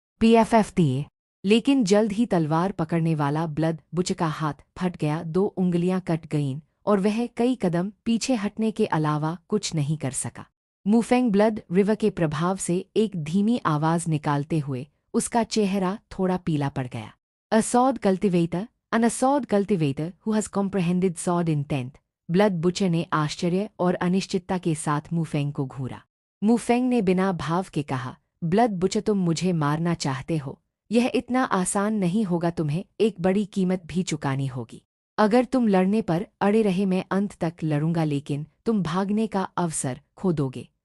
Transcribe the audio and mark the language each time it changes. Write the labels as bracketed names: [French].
[Hindi] PFF दिए, लेकिन जल्द ही तलवार पकड़ने वाला ब्लड बुचर का हाथ फट गया। 2 उंगलियां कट गईं और वह कई कदम पीछे हटने के अलावा कुछ नहीं कर सका। मुफेंग ब्लड रिवर के प्रभाव से एक धीमी आवाज निकालते हुए उसका चेहरा थोड़ा पीला पड़ गया। [English] A sword cultivator, an a sword cultivator who has comprehended sword intent. [Hindi] Blood butcher ने आश्चर्य और अनिश्चितता के साथ मुफेंग को घूरा। मुफेंग ने बिना भाव के कहा, ब्लड बुचर, तुम मुझे मारना चाहते हो? यह इतना आसान नहीं होगा, तुम्हें एक बड़ी कीमत भी चुकानी होगी। अगर तुम लड़ने पर अड़े रहे, मैं अंत तक लड़ूंगा, लेकिन तुम भागने का अवसर खो दोगे।